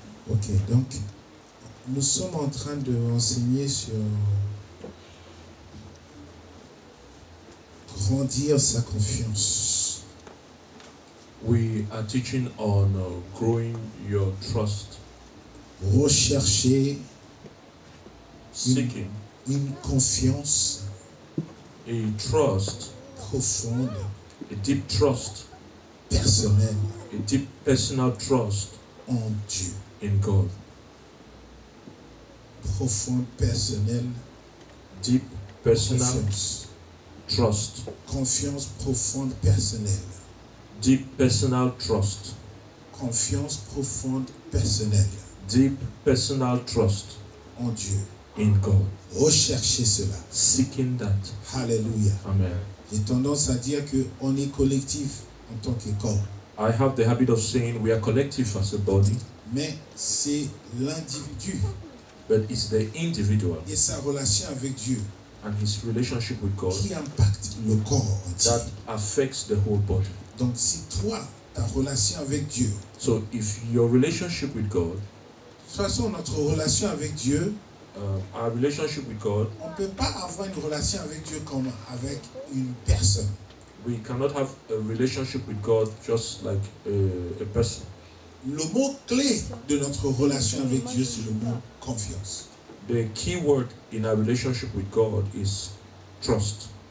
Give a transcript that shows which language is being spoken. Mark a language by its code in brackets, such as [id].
[fr] Ok, donc nous sommes en train de enseigner sur grandir sa confiance. [en] We are teaching on growing your trust, [fr] Rechercher [en] seeking [fr] une confiance [en] a trust, [fr] profonde, [en] a deep trust, [fr] personnelle [en] a deep personal trust [fr] en Dieu. [en] in God. [fr] Profonde, personnelle [en] Deep personal [fr] confiance. [en] trust. [fr] Confiance profonde, personnelle. [en] Deep personal trust. [fr] Confiance profonde, personnelle [en] Deep personal trust [fr] en Dieu. [en] in God. [fr] Recherchez cela. [en] Seeking that. [fr] Alléluia. [en] Amen. [fr] J'ai tendance à dire qu'on est collectif en tant que corps. [en] I have the habit of saying we are collective as a body, [fr] Mais c'est l'individu [en] but it's the individual [fr] et sa relation avec Dieu [en] and his relationship with God [fr] qui impacte le corps entier. [en] that affects the whole body. [fr] Donc si toi, ta relation avec Dieu, [en] So if your relationship with God, [fr] de toute façon notre relation avec Dieu, [en] our relationship with God, [fr] on ne peut pas avoir une relation avec Dieu comme avec une personne. [en] we cannot have a relationship with God just like a person. [fr] Le mot clé de notre relation avec Dieu, c'est le mot confiance. [en] The key word in our relationship with God is trust.